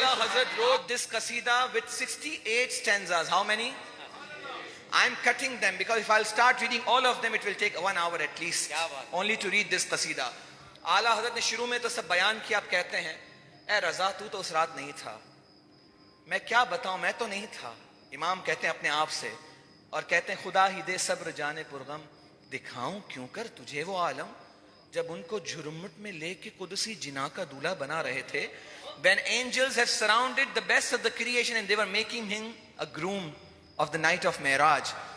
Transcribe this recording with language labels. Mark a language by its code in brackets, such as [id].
[en] Ala Hazrat wrote this qasida with 68 stanzas. How many? I'm cutting them because if I'll start reading all of them, it will take 1 hour at least only to read this qasida. [ur] Ala Hazrat نے شروع میں تو سب بیان کیا. آپ کہتے ہیں اے رضا تو اس رات نہیں تھا. میں کیا بتاؤں میں تو نہیں تھا. امام کہتے ہیں اپنے آپ سے اور کہتے ہیں خدا ہی دے صبر جانے پرغم دکھاؤں کیوں کر تجھے وہ عالم جب ان کو جھرمٹ میں لے کے قدسی جنا کا دولہا بنا رہے تھے. [en] When angels have surrounded the best of the creation and they were making him a groom of the night of Mi'raj.